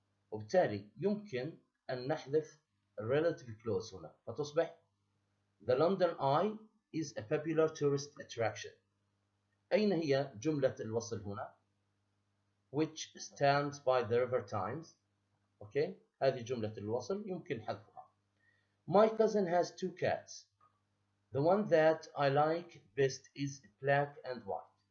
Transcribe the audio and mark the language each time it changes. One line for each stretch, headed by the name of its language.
Arabic: وبالتالي يمكن أن نحذف
English: relative clause هنا، فتصبح The London Eye is a popular tourist attraction.
Arabic: أين هي جملة الوصل هنا؟
English: Which stands by the river Thames.
Arabic: أوكي، هذه جملة الوصل يمكن حذفها.
English: My cousin has 2 cats. The one that I like best is black and white.